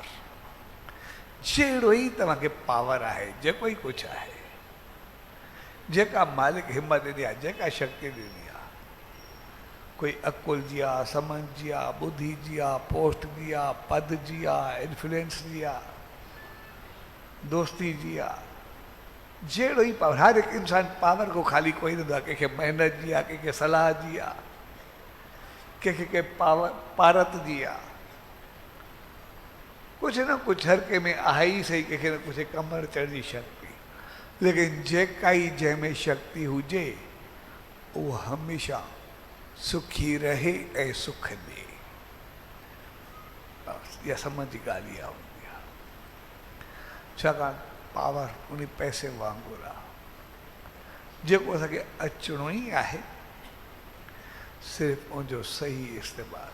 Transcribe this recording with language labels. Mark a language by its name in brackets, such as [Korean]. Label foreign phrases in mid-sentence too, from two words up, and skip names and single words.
[Sindhi] जहिड़ो ई तव्हांखे पावर आहे, जेको ई कुझु आहे, जेका मालिक हिमत ॾिनी आहे, जेका शक्ति ॾिनी आहे, कोई अकुल जी आहे, समझ जी आहे, ॿुधी जी आहे, पोस्ट जी आहे, पद जी आहे, इन्फ्लुएंस जी आहे, दोस्ती जी आहे, जहिड़ो ई पावर। हर हिकु इंसान पावर को ख़ाली कोई न हूंदो आहे। कंहिंखे महिनत जी आहे, कंहिंखे सलाह जी आहे, कंहिंखे पावर पारत जी आहे, कुझु न कुझु हर कंहिं में आहे ई सही, कंहिंखे न कुझु कमर चढ़ जी शक्ति। लेकिन जेका ई जंहिंमें शक्ति हुजे उहो हमेशह सुखी रहे ऐं सुख ॾे। इहा सम्झ जी ॻाल्हि इहा हूंदी आहे। छाकाणि पावर उन पैसे वांगुरु आहे, जेको असांखे अचिणो ई आहे, सिर्फ़ु उनजो सही इस्तेमालु।